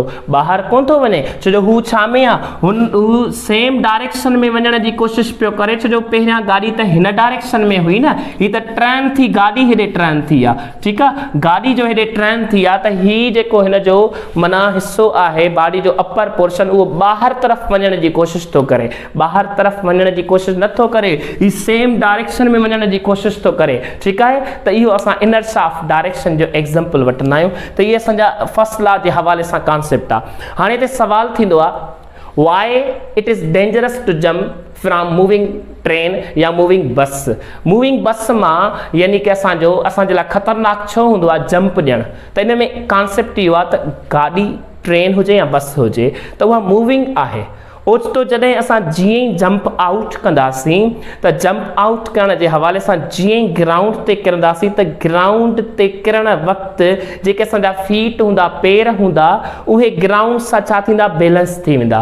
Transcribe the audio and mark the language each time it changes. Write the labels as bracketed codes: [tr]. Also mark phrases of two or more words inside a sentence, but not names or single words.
[sd] ॿाहिरि कोन थो वञे, छो जो हू छा में आहे, हू [en] same direction [sd] में वञण जी कोशिशि पियो करे, छो जो पहिरियां गाॾी त हिन डायरेक्शन में हुई न, हीअ त ट्रेन थी, गाॾी हेॾे ट्रेन थी आहे, ठीकु आहे, गाॾी जो हेॾे ट्रेन थी आहे, त हीअ जेको हिन जो माना हिसो आहे, बॉडी जो [en] upper portion, [sd] उहो ॿाहिरि तरफ़ वञण जी कोशिशि थो करे, ॿाहिरि तरफ़ वञण जी कोशिशि नथो करे, ही [en] same direction [sd] में वञण जी कोशिशि थो करे, ठीकु आहे। त इहो असां [en] inner shaft direction [sd] जो एग्ज़ाम्पल वठंदा आहियूं। त इहे असांजा [en] first law [sd] जे हवाले सां कॉन्सेप्ट आहे। हाणे हिते सुवाल थींदो आहे, [en] why it is dangerous to jump from moving train या moving bus. moving bus [sd] मां यानी कि असांजे लाइ ख़तरनाक छो हूंदो आहे जंप ॾियणु। त इन में कॉन्सेप्ट इहो आहे त गाॾी ट्रेन हुजे या बस हुजे, त उहा मूविंग आहे। ओचितो जॾहिं असां जीअं ई [en] jump out [sd] कंदासीं, त [en] jump out [sd] करण जे हवाले सां जीअं ई ग्राउंड ते किरंदासीं, त ग्राउंड ते किरण वक़्तु जेके असांजा फीट हूंदा, पेर हूंदा, उहे ग्राउंड सां छा थींदा, बैलेंस थी वेंदा।